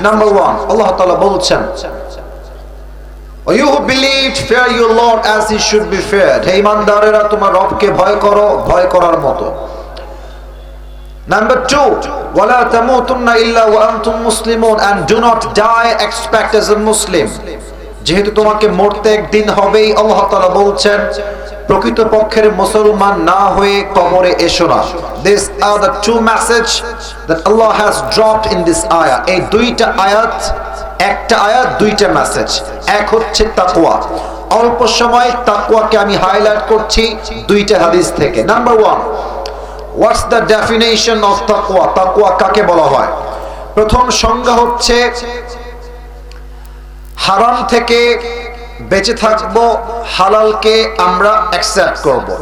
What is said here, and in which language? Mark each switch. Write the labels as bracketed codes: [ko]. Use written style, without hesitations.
[bn] Number 1, আল্লাহ তাআলা বলছেন, [en] you who believed, fear your Lord as he should be feared. [bn] হে ঈমানদারেরা, তোমার রবকে ভয় করো, ভয় করার মতো। [en] Number 2, [ar] wala tamutunna illa wa antum muslimun, [en] and do not die except as a Muslim. [bn] যেহেতু তোমাকে মরতে একদিন হবেই, আল্লাহ তাআলা বলছেন প্রকৃতপক্ষের মুসলমান না হয়ে কবরে এসো না। [en] These are the 2 message that Allah has dropped in this ayah. [bn] এই 2টা আয়াত, একটা আয়াত 2টা মেসেজ। এক হচ্ছে তাকওয়া। অল্প সময় তাকওয়াকে আমি হাইলাইট করছি দুইটা হাদিস থেকে। [en] Number 1, what's the definition of তাকওয়া? [bn] তাকওয়া কাকে বলা হয়? প্রথম সংজ্ঞা হচ্ছে হারাম থেকে বেঁচে থাকবো, হালালকে আমরা অ্যাকসেপ্ট করব।